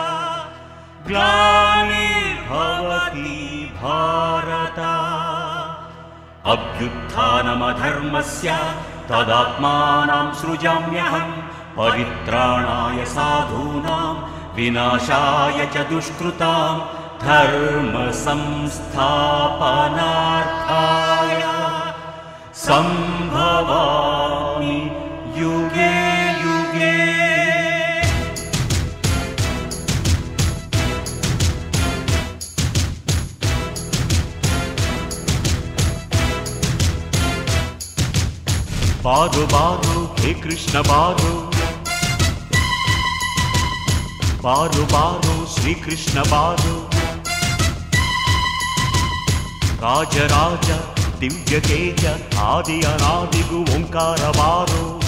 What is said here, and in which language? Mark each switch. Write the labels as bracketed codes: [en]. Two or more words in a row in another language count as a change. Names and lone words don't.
[sa] ಗ್ಲಾನಿರ್ಭವತಿ ಭಾರತ ಅಭ್ಯುತ್ಥಾನಮಧರ್ಮಸ್ಯ ತದಾತ್ಮಾನಾಂ ಸೃಜಾಮ್ಯಹಂ ಪರಿತ್ರಾಣಾಯ ಸಾಧೂನಾಂ ವಿನಾಶಾಯ ಚ ದುಷ್ಕೃತಾಂ ಧರ್ಮ ಸಂಸ್ಥಾಪನಾರ್ಥಾಯ ಸಂಭವಾಮಿ ಯುಗೇ ಯುಗೇ. [kn] ಬಾರು ಬಾರು ಹೇ ಕೃಷ್ಣ ಬಾರು, ಬಾರು ಬಾರು ಶ್ರೀಕೃಷ್ಣ ಬಾರು, ರಾಜರಾಜ ದಿವ್ಯ ತೇಜ ಆದಿ ಅನಾದಿಗೂ ಓಂಕಾರ ಬಾರು.